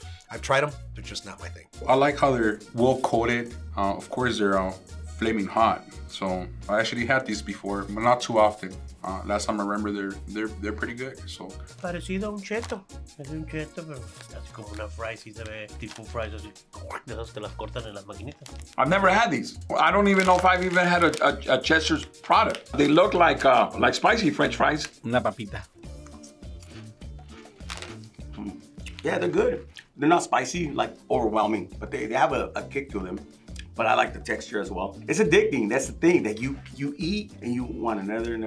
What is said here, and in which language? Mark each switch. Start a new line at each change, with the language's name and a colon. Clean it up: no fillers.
English: I've tried them, they're just not my thing. I like how they're well coated. Of course, they're flaming hot. So I actually had these before, but not too often. Last time I remember, they're pretty good. So
Spanish: parecido a un cheto. Es un cheto, pero así como una fry, sí se ve tipo fries así. De esas que las cortan en las maquinitas.
English: I've never had these. I don't even know if I've even had a Chester's product. They look like spicy French fries.
Spanish: Una papita.
English: Yeah, they're good. They're not spicy, like overwhelming, but they have a kick to them. But I like the texture as well. It's addicting. That's the thing, that you eat and you want another.